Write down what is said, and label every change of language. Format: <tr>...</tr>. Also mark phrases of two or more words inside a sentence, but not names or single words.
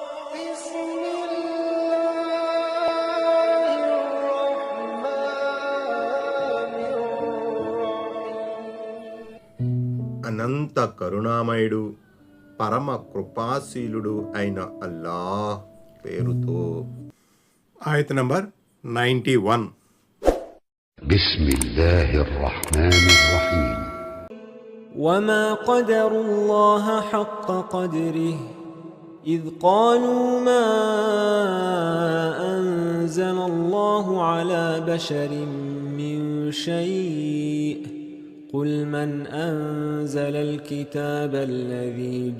<ar>بسم الله الرحمن الرحيم.</ar> <te>అనంత కరుణామయుడు పరమ కృపాశీలుడు అయిన అల్లాహ్ పేరుతో. ఆయత నంబర్ 91.</te> <ar>بسم الله الرحمن الرحيم. وما قدروا الله حق قدره إذ قالوا ما أنزل الله على بشر من شيء قل من أنزل الكتاب الذي</ar>